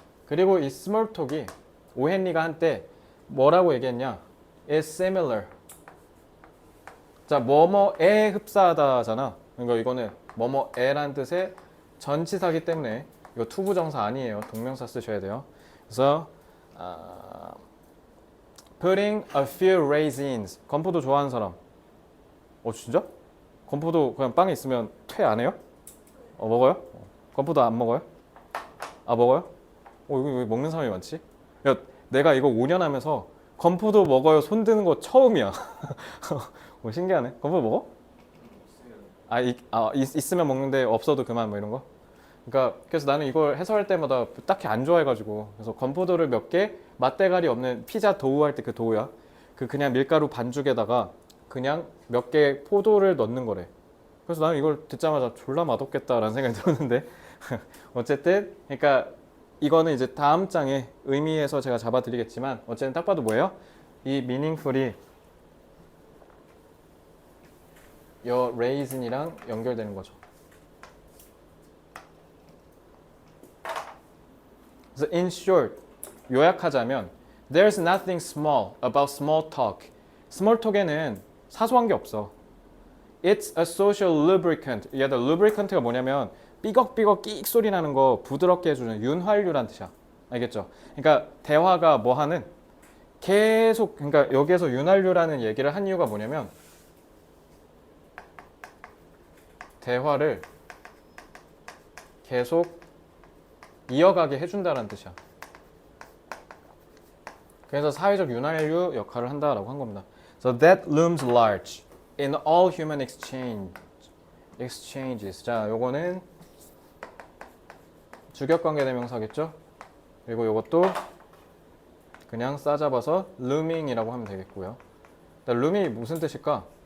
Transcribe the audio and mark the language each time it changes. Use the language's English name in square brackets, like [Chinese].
[Korean] 그리고 이 small talk이 O. Henry가 한때 뭐라고 얘기했냐? [English] is similar. [Korean] 자, 뭐뭐에 흡사하다잖아. 그러니까 이거는 뭐뭐에란 뜻의 전치사기 때문에 이거 투부정사 아니에요. 동명사 쓰셔야 돼요. 그래서 [English] putting a few raisins. [Korean] 건포도 좋아하는 사람. 진짜? 건포도 그냥 빵에 있으면 퇴 안 해요? 먹어요? 건포도 안 먹어요? 먹어요? 여기 왜 먹는 사람이 많지? 야, 내가 이거 5년 하면서 건포도 먹어요 손 드는 거 처음이야. 신기하네. 건포도 먹어? 있으면 먹는데 없어도 그만 뭐 이런 거? 그러니까 그래서 나는 이걸 해설할 때마다 딱히 안 좋아해가지고 그래서 건포도를 몇 개 맛대가리 없는 피자 도우 할 때 그 도우야 그냥 밀가루 반죽에다가 그냥 몇 개 포도를 넣는 거래. 그래서 나는 이걸 듣자마자 졸라 맛없겠다라는 생각이 들었는데 어쨌든 그러니까 이거는 이제 다음 장에 의미에서 제가 잡아드리겠지만 어쨌든 딱 봐도 뭐예요? 이 meaningful이 요 raisin이랑 연결되는 거죠. 그래서 [English] in short [Korean] 요약하자면 [English] there's nothing small about small talk. [Korean] small talk에는 사소한 게 없어. [English] It's a social lubricant. [Korean] 얘들 lubricant가 뭐냐면 삐걱삐걱 끽 소리 나는 거 부드럽게 해주는 윤활유란 뜻이야. 알겠죠? 그러니까 대화가 뭐 하는 계속 그러니까 여기에서 윤활유라는 얘기를 한 이유가 뭐냐면 대화를 계속 이어가게 해준다는 뜻이야. 그래서 사회적 윤활유 역할을 한다라고 한 겁니다. [English] So that looms large in all human exchanges. [Korean] 자, 요거는 주격관계대명사겠죠? 그리고 요것도 그냥 싸잡아서 looming이라고 하면 되겠고요. loom이 무슨 뜻일까?